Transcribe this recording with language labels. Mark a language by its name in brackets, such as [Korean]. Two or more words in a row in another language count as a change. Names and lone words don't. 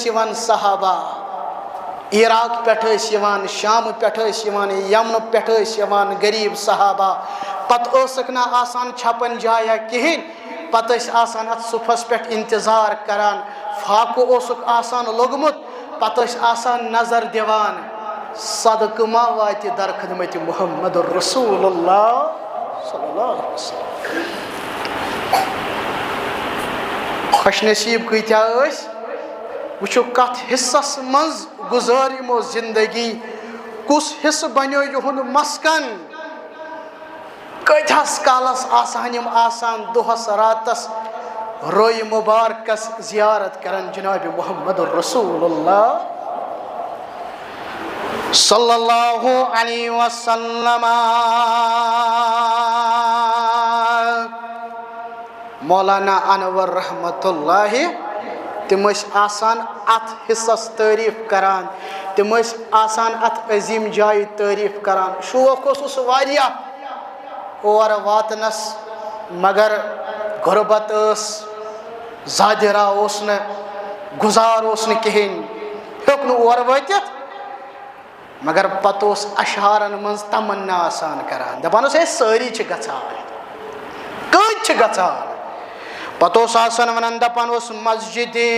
[Kashmiri] یِوان صحابہ عراق پٮ۪ٹھ ٲسۍ یِوان شامہٕ پٮ۪ٹھ ٲسۍ یِوان یمنہٕ پٮ۪ٹھ ٲسۍ یِوان غریٖب صحابہ پتہٕ ٲسکھ نہٕ آسان چھپن جایا کِہیٖنۍ پتہٕ ٲسۍ آسان اتھ صفس پٮ۪ٹھ انتظار کران فاقہٕ اوسُکھ آسان لوٚگمُت پتہٕ ٲسۍ آسان نظر دِوان صدقہٕ ما واتہِ درخدمت محمد رسول اللہ [Arabic] صلی اللہ علیہ وسلم [Kashmiri] خوش نصیب کۭتیاہ ٲسۍ وٕچھو کتھ حصس منٛز گُزٲر یِمو زندگی کُس حصہٕ بنیو یِہُنٛد مسکن کۭتِہس کالس آسہن یِم آسان دۄہس راتس رویہِ مُبارکس زیارت کران جناب محمد رسول اللہ [Arabic] صلی اللہ علیہ وسلم [Kashmiri] مولانا انور رحمت اللہ تم ٲسۍ آسان اتھ حصس تعریٖف کران تم ٲسۍ آسان اتھ عظیٖم جایہِ تعریٖف کران شوق اوسُس واریاہ اور واتنس مگر غربت ٲس زادرا اوسن گزار اوسن کہین ہیوک نہ اور واتت مگر پتہ اشعارن من تمنا آسان کران دپان اے ساری گژھان کٔتۍ گژھان پتہ آسان ونان دپان مسجد